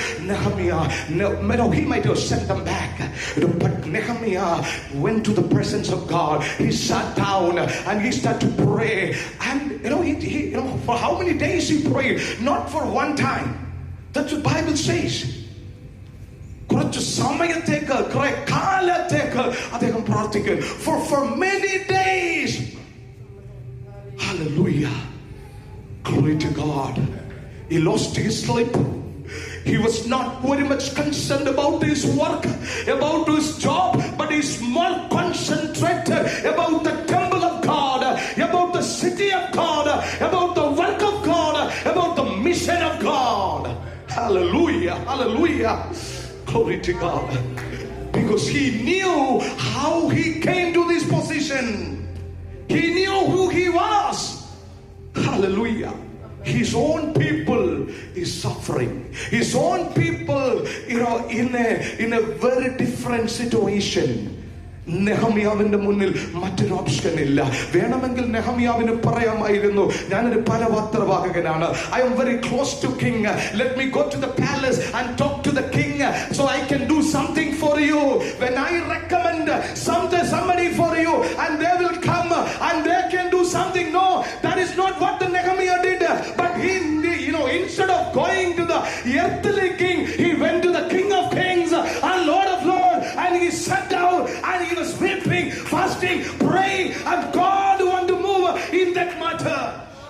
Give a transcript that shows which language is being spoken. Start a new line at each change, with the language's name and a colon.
English: Nehemiah, he might have sent them back, but Nehemiah went to the presence of God. He sat down and he started to pray. And he for how many days he prayed? Not for one time. That's what the Bible says.
Malayalam: കുറച്ച് സമയത്തേക്ക് കുറെ കാലത്തേക്ക് അദ്ദേഹം പ്രാർത്ഥിക്കും.
English: For many days. Hallelujah. Glory to God. He lost his sleep. He was not very much concerned about his work, about his job, but he's more concentrated about the temple of God, about the city of God, about the work of God, about the mission of God. Hallelujah, hallelujah. Glory to God. Because he knew how he came to this position. He knew who he was. Hallelujah. His own people is suffering. His own people, in a very different situation.
Malayalam: നെഹമ്യാവിന്റെ മുന്നിൽ മറ്റൊരു option ഇല്ല. വേണമെങ്കിൽ നെഹമ്യാവിന് പറയാമായിരുന്നു, ഞാനൊരു പരപാത്രവാഹകനാണ്.
English: I am very close to king. Let me go to the palace and talk to the king so I can do something for you. When I recommend somebody for you and they will come and they can do something. No, that is not what the Nehemiah did. But he, instead of going to the earthly king, he went to the King of Kings and Lord of Lords, and he sat down and he was weeping, fasting, praying, and God wanted to move in that matter.